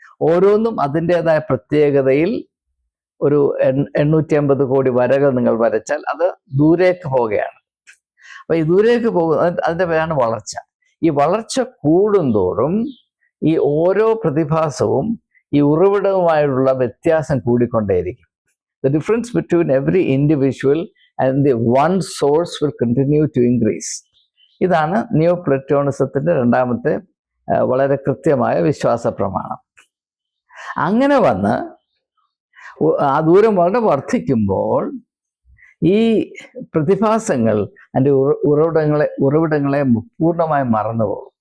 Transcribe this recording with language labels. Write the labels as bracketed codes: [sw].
[ml] ഓരോന്നും അതിൻ്റെതായ പ്രത്യേകതയിൽ ഒരു 850 കോടി വരകൾ നിങ്ങൾ വരച്ചാൽ അത് ദൂരേക്ക് പോവുകയാണ്. അപ്പൊ ഈ ദൂരേക്ക് പോകുന്നത് അതിൻ്റെ പേരാണ് വളർച്ച. ഈ വളർച്ച കൂടുന്തോറും ഈ ഓരോ പ്രതിഭാസവും ഈ ഉറവിടവുമായുള്ള വ്യത്യാസം കൂടിക്കൊണ്ടേയിരിക്കും. [en] The difference between every individual and the one source will continue to increase. [ml] ഇതാണ് നിയോ പ്ലേറ്റോണിസത്തിൻ്റെ രണ്ടാമത്തെ വളരെ കൃത്യമായ വിശ്വാസ പ്രമാണം. അങ്ങനെ വന്ന് ആ ദൂരം വളരെ വർദ്ധിക്കുമ്പോൾ ഈ പ്രതിഭാസങ്ങൾ അതിൻ്റെ ഉറവിടങ്ങളെ പൂർണ്ണമായും മറന്നുപോകും.